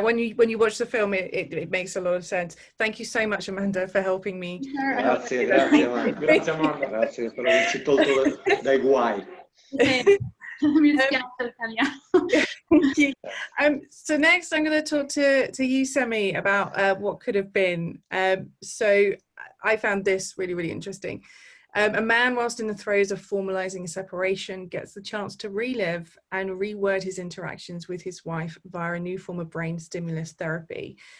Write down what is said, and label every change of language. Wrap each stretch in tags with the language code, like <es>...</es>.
<en>When you watch the film, it makes a lot of sense. Thank you so much, Amanda, for helping me.</en> <it>Grazie Amanda. Grazie Amanda. Grazie per averci tolto dai guai. Mi dispiace l'italiano.</it> <en>Thank you. So next I'm going to talk to you, Semi, about what could have been. So I found this really, really interesting. A man, whilst in the throes of formalizing a separation, gets the chance to relive and reword his interactions with his wife via a new form of brain stimulus therapy.</en>